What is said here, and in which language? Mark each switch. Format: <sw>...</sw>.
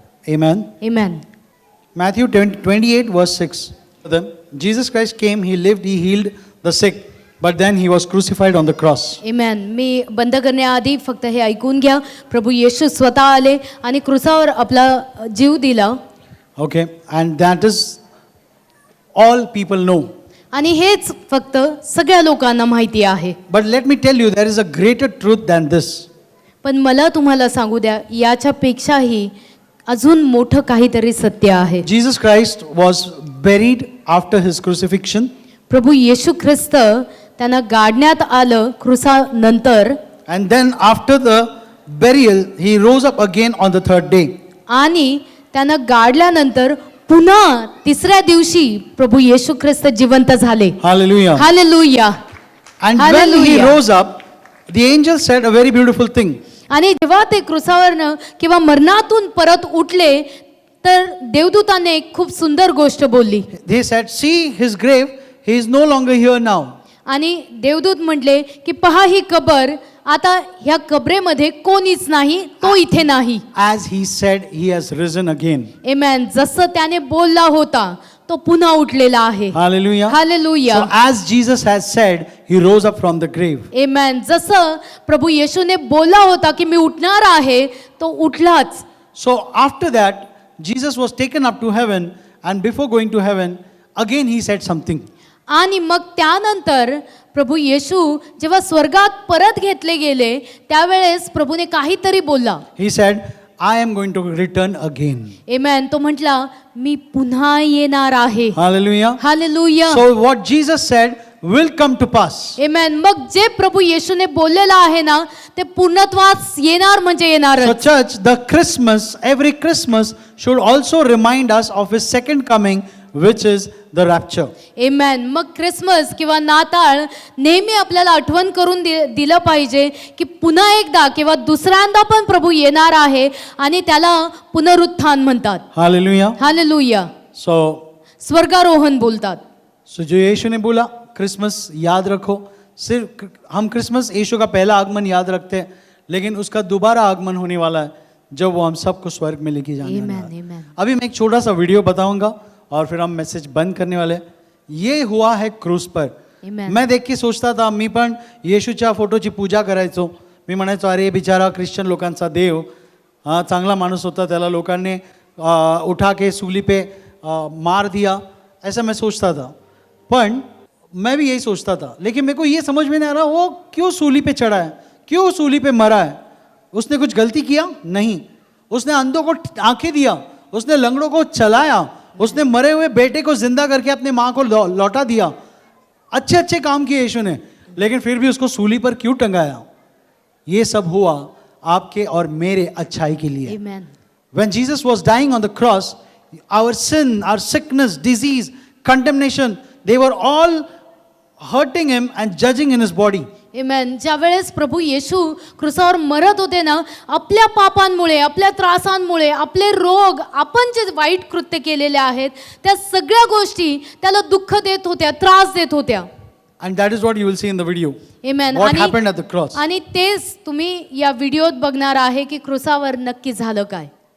<en>Amen.</en> <mr>Amen.</mr> <en>Matthew 28 verse 6. Then Jesus Christ came, he lived, he healed the sick, but then he was crucified on the cross.</en> <mr>आमेन. मी बंद करण्याआधी फक्त हे ऐकून घ्या. प्रभू येशू स्वतः आले आणि क्रूसावर आपला जीव दिला.</mr> <en>Okay, and that is all people know.</en> <mr>आणि हेच फक्त सगळ्या लोकांना माहिती आहे.</mr> <en>But let me tell you, there is a greater truth than this.</en> <mr>पण मला तुम्हाला सांगू द्या, याच्यापेक्षाही अजून मोठं काहीतरी सत्य आहे.</mr> <en>Jesus Christ was buried after his crucifixion.</en> <mr>प्रभू येशू ख्रिस्त त्यांना गाडण्यात आलं क्रूसानंतर,</mr> <en>And then after the burial, he rose up again on the third day.</en> <mr>आणि त्यांना गाडल्यानंतर पुन्हा तिसऱ्या दिवशी प्रभू येशू ख्रिस्त जिवंत झाले.</mr> <en>Hallelujah.</en> <mr>Hallelujah.</mr> <en>And when he Hallelujah. rose up, the angel said a very beautiful thing.</en> <mr>आणि जेव्हा ते क्रूसावरनं किंवा मरणातून परत उठले तर देवदूताने एक खूप सुंदर गोष्ट बोलली.</mr> <en>They said, see his grave, he is no longer here now.</en> <mr>आणि देवदूत म्हटले की पहा ही कबर, आता ह्या कबरेमध्ये कोणीच नाही, तो इथे नाही.</mr> <en>As he said, he has risen again.</en> <mr>आमेन. जसं त्याने बोलला होता तो पुन्हा उठलेला आहे.</mr> <en>Hallelujah.</en> <mr>Hallelujah.</mr> <en>So as Jesus has said, he rose up from the grave.</en> <mr>आमेन. जसं प्रभू येशूने बोलला होता की मी उठणार आहे, तो उठलाच.</mr> <en>So after that, Jesus was taken up to heaven, and before going to heaven, again he said something.</en> <mr>आणि मग त्यानंतर प्रभू येशू जेव्हा स्वर्गात परत घेतले गेले त्यावेळेस प्रभूने काहीतरी बोलला.</mr> <en>He said, I am going to return again.</en> <mr>आमेन. तो म्हटला मी पुन्हा येणार आहे.</mr> <en>Hallelujah.</en> <mr>Hallelujah.</mr> <en>So what Jesus said will come to pass.</en> <mr>आमेन. मग जे प्रभू येशूने बोललेलं आहे ना ते पूर्णत्वास येणार म्हणजे येणार.</mr> <en>So church, the Christmas, every Christmas should also remind us of his second coming, which is the rapture.</en> <mr>आमेन. मग ख्रिसमस किंवा नाताळ नेहमी आपल्याला आठवण करून दिलं पाहिजे की पुन्हा एकदा किंवा दुसऱ्यांदा पण प्रभू येणार आहे आणि त्याला पुनरुत्थान म्हणतात.</mr> <en>Hallelujah.</en> <mr>हालेलुया.</mr> <en>So</en> <mr>स्वर्गारोहण बोलतात.</mr> <hi>जो यीशु ने बोला क्रिसमस याद रखो, सिर्फ हम क्रिसमस यीशु का पहला आगमन याद रखते हैं, लेकिन उसका दोबारा आगमन होने वाला है जब वो हम सबको स्वर्ग में लेके जाने वाला है. आमेन. अभी मैं एक छोटा सा वीडियो बताऊंगा और फिर हम मैसेज बंद करने वाले हैं. ये हुआ है क्रूज पर.</hi> <en>Amen.</en> <hi>मैं देख के सोचता था,</hi> <mr>मी पण येशूच्या फोटोची पूजा करायचो. मी म्हणायचो अरे बिचारा ख्रिश्चन लोकांचा देव, हा चांगला माणूस होता, त्याला लोकांनी</mr> <hi>उठा के सूली पे मार दिया, ऐसा मैं सोचता था. पण मैं भी यही सोचता था, लेकिन मेरे को ये समझ में नहीं आ रहा वो क्यों सूली पे चढ़ा है, क्यों सूली पे मरा है. उसने कुछ गलती किया? नहीं. उसने अंधों को आंखें दिया, उसने लंगड़ों को चलाया, उसने मरे हुए बेटे को जिंदा करके अपने माँ को लौटा दिया. अच्छे अच्छे काम किए यीशु ने, लेकिन फिर भी उसको सूली पर क्यों टंगाया? ये सब हुआ आपके और मेरे अच्छाई के लिए. आमेन.</hi> <en>When Jesus was dying on the cross, our sin, our sickness, disease, condemnation, they were all hurting him and judging in his body.</en> <mr>आमेन. ज्या वेळेस प्रभू येशू क्रूसावर मरत होते ना, आपल्या पापांमुळे, आपल्या त्रासांमुळे, आपले रोग, आपण जे वाईट कृत्य केलेले आहेत त्या सगळ्या गोष्टी त्याला दुःख देत होत्या, त्रास देत होत्या.</mr> <en>And that is what you will see in the video.</en> <mr>Amen.</mr> <en>What happened at the cross.</en> <mr>आणि तेच तुम्ही या व्हिडिओत बघणार आहे की क्रूसावर नक्की झालं काय.</mr>